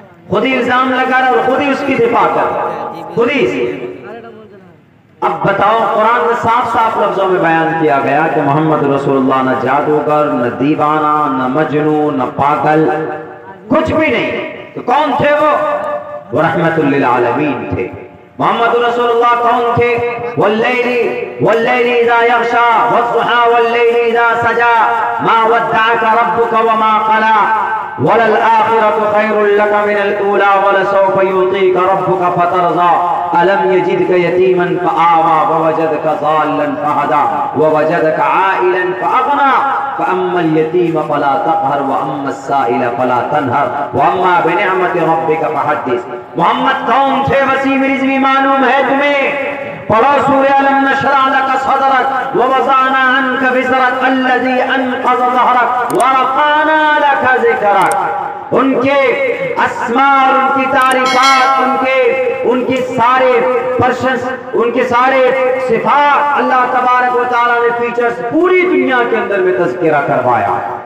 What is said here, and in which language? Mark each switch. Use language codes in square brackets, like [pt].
[ur] خود ہی الزام لگا رہے ہیں اور خود ہی اس کی دفاع کر رہے ہیں. خود ہی. اب بتاؤ, قرآن میں صاف صاف لفظوں میں بیان کیا گیا کہ محمد رسول اللہ نہ جادوگر, نہ دیوانہ, نہ مجنون, نہ پاگل, کچھ بھی نہیں. تو کون تھے وہ رحمت للعالمین تھے. محمد رسول اللہ کون تھے؟ [ar] واللیل اذا یغشا والضحا واللیل اذا سجا ما ودعک ربک وما قلا وللآخرة خیر لک من الاولی ولسوف یعطیک ربک فترضی ألم يجدك يتيما فآوى ووجدك ضالا فهدى ووجدك عائلا فأغنى فأما اليتيم فلا تقهر وأما السائل فلا تنهر وأما بنعمة ربك فحدث. [ur] محمد کون تھے؟ وسیع رضوی معلوم ہے تمہیں. پڑھو سورہ [ar] الم نشرح لک صدرک ووضعنا عنک وزرک الذی انقض ظہرک ورفعنا لک ذکرک. [ur] ان کے اسماء اور ان کی تعریفات, ان کی سارے پرشنس, ان کے سارے صفات, اللہ تبارک و تعالیٰ نے فیچرز پوری دنیا کے اندر میں تذکرہ کروایا.